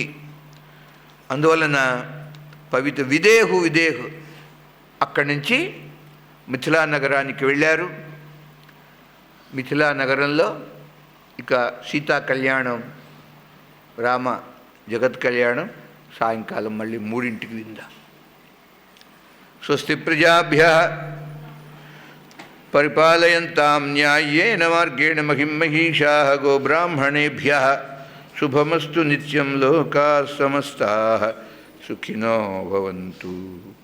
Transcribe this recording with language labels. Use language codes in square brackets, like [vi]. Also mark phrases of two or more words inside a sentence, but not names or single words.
[te] అందువలన పవిత్ర విదేహు అక్కడి నుంచి మిథిలా నగరానికి వెళ్ళారు. మిథిలా నగరంలో ఇక సీతా కళ్యాణం, రామ జగత్ కళ్యాణం సాయంకాలం మళ్ళీ 3ంటికి విందా. [sa] స్వస్తి ప్రజాభ్యః పరిపాలయంతాం న్యాయేన మార్గేణ మహిం మహిషాః గోబ్రాహ్మణేభ్యः శుభమస్తు నిత్యం. లోకాః సమస్తాః సుఖినో భవంతు.